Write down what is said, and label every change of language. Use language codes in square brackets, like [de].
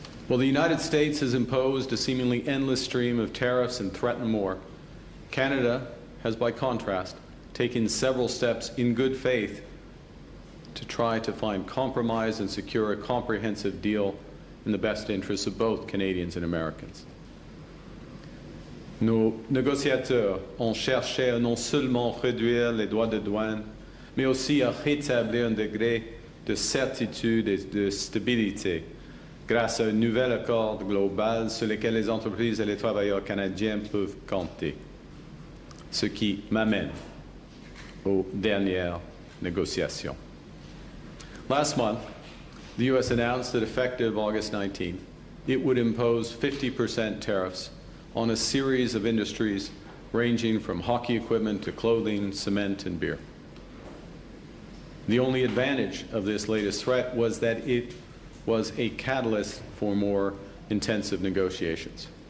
[en] While the United States has imposed a seemingly endless stream of tariffs and threatened more, Canada has, by contrast, taken several steps in good faith to try to find compromise and secure a comprehensive deal in the best interests of both Canadians and Americans. [fr] Nos négociateurs ont cherché à non seulement réduire les droits de douane, mais aussi à rétablir un degré de certitude et de stabilité grâce à un nouvel accord global sur lequel les entreprises et les travailleurs canadiens peuvent compter. Ce qui m'amène aux dernières négociations. [en] Last month, the U.S. announced that effective August 19, it would impose 50% tariffs on a series of industries ranging from hockey equipment to clothing, cement, and beer. The only advantage of this latest threat was that it was a catalyst for more intensive negotiations.